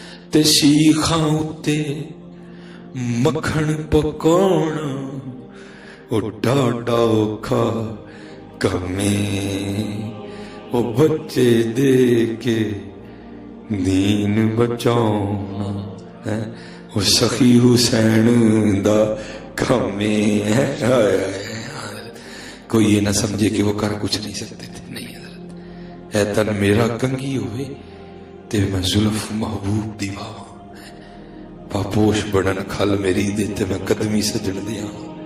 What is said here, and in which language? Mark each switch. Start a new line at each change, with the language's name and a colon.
Punjabi: تے شیخاں اتے مکھن پکونا او ڈاڈا اوکھا کمے, او بچے دے کے دین بچاؤنا او سخی حسین دا کمے.
Urdu: کوئی یہ نہ سمجھے کہ وہ کر کچھ نہیں سکتے تھے.
Punjabi: نہیں حضرت, اے تن میرا کنگھی ہوئے تے میں زلف محبوب دیوا, پاپوش بڑن کھل میری دے تے میں قدمی سجڑ دیا.